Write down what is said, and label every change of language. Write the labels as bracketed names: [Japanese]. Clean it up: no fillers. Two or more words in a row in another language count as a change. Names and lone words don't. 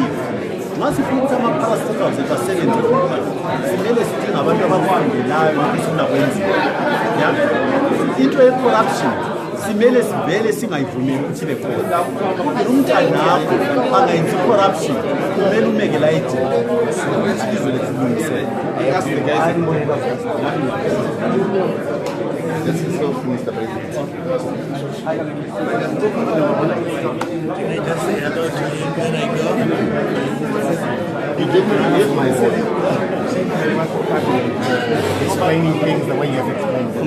[North Ndebele] Nxa sifuna ukuthi ama-parastatals ethu asebenze kumele sidinga abantu abakufundelayo ukufuna kwenziwa. Into ye-corruption simele sivele singayivumeli ukuthi ibe khona. Umntanakho angayenzi corruption kumele umeke la ejele ukuthi ilizwe lethu lilungiseke. [English] This is so, Mr. President. Can I just say hello to you? Can I go? You gave me my voice. Explaining things the way you have explained them.